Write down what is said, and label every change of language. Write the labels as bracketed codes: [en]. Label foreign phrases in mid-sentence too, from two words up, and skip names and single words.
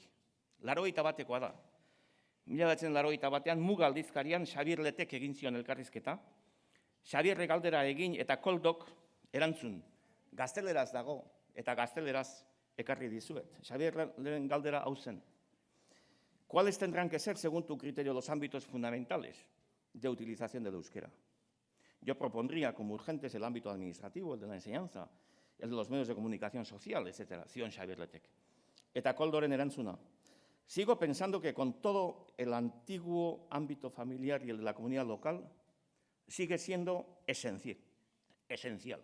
[eu] 81koa da. 1981 Muga aldizkarian Xabier Letek egin zion elkarrizketa. Xabierre galdera egin eta Koldok erantzun. Gazteleraz dago eta gazteleraz ekarri dizuet. Xabierren galdera hau zen. [es] ¿Cuáles tendrán que ser, según tu criterio, los ámbitos fundamentales de utilización del euskera? Yo propondría como urgentes el ámbito administrativo, el de la enseñanza, el de los medios de comunicación social, etc. [eu] Zion Xabier Letek. Eta Koldoren erantzuna. [es] Sigo pensando que con todo el antiguo ámbito familiar y el de la comunidad local, sigue siendo esencial.